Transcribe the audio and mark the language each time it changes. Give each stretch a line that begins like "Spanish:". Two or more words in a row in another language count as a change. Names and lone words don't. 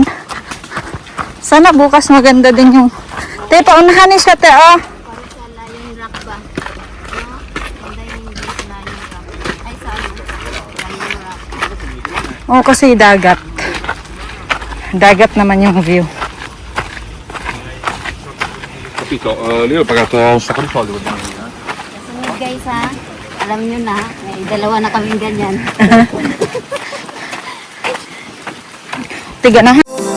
Filipino: Sana bukas maganda din yung... Te, paunahan ni siya, te, oh. Lion Rock ba? Ganda yung Lion Rock. Ay, saan? Lion Rock. Oh, kasi dagat. Dagat naman yung view.
Italian: Capito? Io ho pagato un sacco di soldi per venire.
Filipino: Kasunod guys, ha? Alam nyo na, may dalawa na kaming ganyan. Tiga na.